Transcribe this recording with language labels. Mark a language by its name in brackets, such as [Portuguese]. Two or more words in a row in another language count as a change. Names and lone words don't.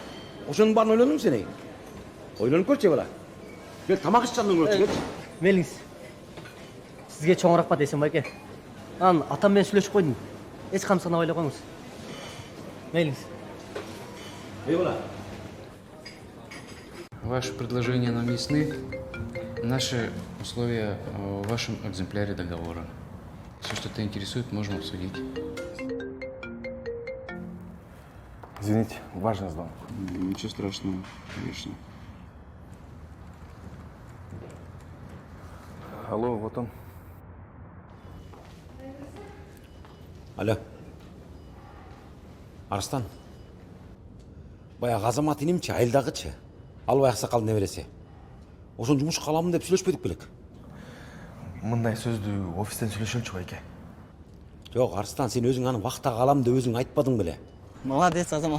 [Kyrgyz] Ошонун баарын ойлондуңбу сен? Ойлонуп көрчү бала. Бел тамак ичсаңдын көрчү. Мелиңиз. Сизге чоң рахмат Эсенбай эке. Анан атам менен сүйлөшүп койдум. Эч кам санабай эле коюңуз. Мелиңиз. Эй бала. [Russian] Ваши предложения нам ясны. Наши условия в вашем экземпляре договора. Если что-то интересует, можем обсудить. Извините, важный звонок. Ничего страшного, конечно. Алло, вот он. Алло. [Kyrgyz] Арыстан. Баягы Азамат инемчи, айылдагычы. Албай аксакалдын небереси. Ошон жумушка аламын деп сүйлөшпөдүк белек? Мындай сөздү офистен сүйлөшөлчү байке. Жок, Арыстан, сен өзүң аны вактага алам деп өзүң айтпадың беле?